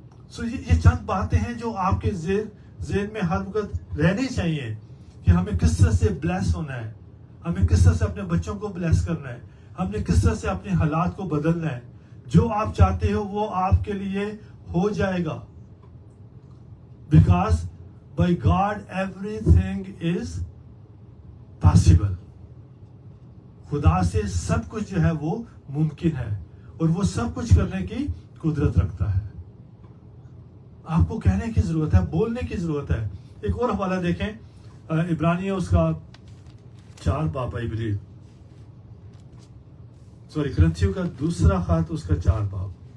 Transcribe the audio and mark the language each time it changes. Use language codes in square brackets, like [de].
[ur] سو یہ چند باتیں ہیں جو آپ کے ذہن میں ہر وقت رہنی چاہیے کہ ہمیں کس طرح سے بلیس ہونا ہے, ہمیں کس طرح سے اپنے بچوں کو بلیس کرنا ہے, ہم نے کس طرح سے اپنے حالات کو بدلنا ہے. جو آپ چاہتے ہو وہ آپ کے لیے ہو جائے گا. [en] Because by God everything is possible. [ur] خدا سے سب کچھ جو ہے وہ ممکن ہے اور وہ سب کچھ کرنے کی قدرت رکھتا ہے. آپ کو کہنے کی ضرورت ہے, بولنے کی ضرورت ہے. ایک اور حوالہ دیکھیں, عبرانیہ اس کا 4 باب, [en] I believe, sorry, [ur] کرنتھیوں کا دوسرا خط اس کا 4 باب.